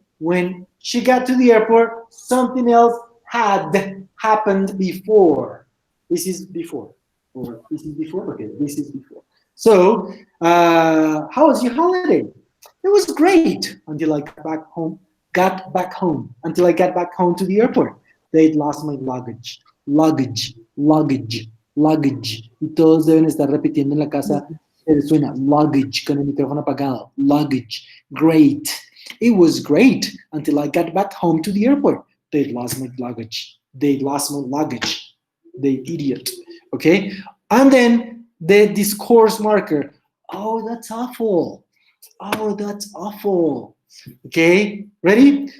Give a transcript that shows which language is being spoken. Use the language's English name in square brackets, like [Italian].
[English] When she got to the airport, something else had happened before. This is before. Or this is before? Okay, this is before. So, how was your holiday? It was great until I got back home. Until I got back home to the airport. They'd lost my luggage. Luggage. [Spanish] Y todos deben estar repitiendo en la casa. Suena luggage con el micrófono apagado. [English] Luggage. Great. It was great until I got back home to the airport. They'd lost my luggage. They lost my luggage. The idiot. Okay? And then the discourse marker. Oh, that's awful. Oh, that's awful. Okay? Ready?